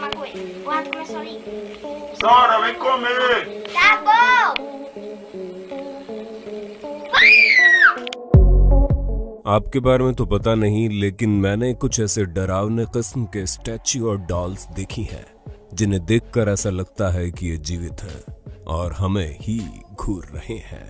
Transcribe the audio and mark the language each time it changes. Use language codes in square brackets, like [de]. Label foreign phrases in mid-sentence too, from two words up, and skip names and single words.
[pt] Buat ko sorry. Sara, vem comer! Tá bom! [hi] आपके बारे में तो पता नहीं, लेकिन मैंने कुछ ऐसे डरावने किस्म के स्टैच्यू और डॉल्स देखी हैं जिन्हें देखकर ऐसा लगता है कि ये जीवित हैं और हमें ही घूर रहे हैं।